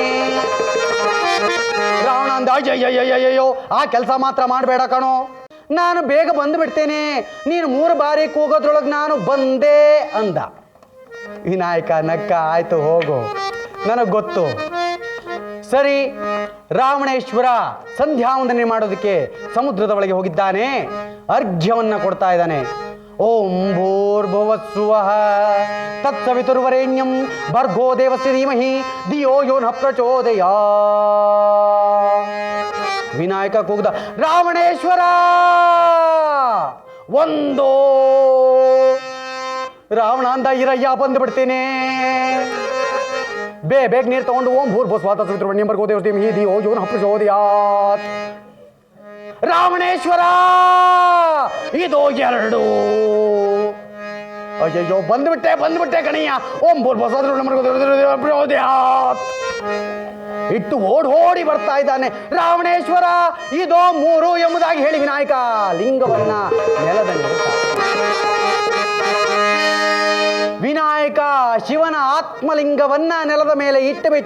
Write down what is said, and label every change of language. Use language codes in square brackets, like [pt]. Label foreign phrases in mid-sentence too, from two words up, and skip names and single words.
[kn] ರಾವಣ ಅಂದ, ಅಯ್ಯಯ್ಯಯ್ಯಯ್ಯೋ, ಆ ಕೆಲಸ ಮಾತ್ರ ಮಾಡಬೇಡ ಕಣೋ, ನಾನು ಬೇಗ ಬಂದು ಬಿಡ್ತೇನೆ, ನೀನು 3 ಬಾರಿ ಕೂಗೋದ್ರೊಳಗೆ ನಾನು ಬಂದೆ ಅಂದ. ವಿನಾಯಕ ನಕ್ಕ, ಆಯ್ತು ಹೋಗು, ನನಗೆ ಗೊತ್ತು. ಸರಿ, ರಾವಣೇಶ್ವರ ಸಂಧ್ಯಾ ವಂದನೆ ಮಾಡೋದಕ್ಕೆ ಸಮುದ್ರದ ಒಳಗೆ ಹೋಗಿದ್ದಾನೆ. ಅರ್ಘ್ಯವನ್ನ ಕೊಡ್ತಾ ಇದ್ದಾನೆ. [sa] ಓಂ ಭೂರ್ಭುವಸ್ಸುವಃ ತತ್ಸವಿತುರ್ವರೆಣ್ಯಂ ಭರ್ಗೋ ದೇವಸ್ಯ ಧೀಮಹಿ ಧಿಯೋ ಯೋ ನ ಪ್ರಚೋದಯಾತ್. [kn] ವಿನಾಯಕ ಕೂಗ್ದ, ರಾವಣೇಶ್ವರ ಒಂದೋ. ರಾವಣ ಅಂದ, ಇರಯ್ಯ ಬಂದು ಬಿಡ್ತೇನೆ. ಬೇಗ ನೀರು ತಗೊಂಡು [sa] ಓಂ ಭೂರ್ಭುವಸ್ಸುವಃ ತತ್ಸವಿತುರ್ವರೆಣ್ಯಂ ಭರ್ಗೋ ದೇವಸ್ಯ ಧೀಮಹಿ ಧಿಯೋ ಯೋ ನ ಪ್ರಚೋದಯಾತ್. [kn] ರಾವಣೇಶ್ವರ ಇದು 2. ಅಯ್ಯಯ್ಯೋ, ಬಂದ್ಬಿಟ್ಟೆ ಕಣಯ್ಯ. [sa] ಓಂ ಭೂರ್ಭುವಸ್ಸುವಃ [kn] ಇಟ್ಟು ಓಡಿ ಬರ್ತಾ ಇದ್ದಾನೆ. ರಾವಣೇಶ್ವರ ಇದು 3 ಎಂಬುದಾಗಿ ಹೇಳಿ ವಿನಾಯಕ ಲಿಂಗವನ್ನ ನೆಲದ ಮೇಲೆ ವಿನಾಯಕ ಶಿವನ ಆತ್ಮಲಿಂಗವನ್ನ ನೆಲದ ಮೇಲೆ ಇಟ್ಟು ಬಿಟ್ಟ.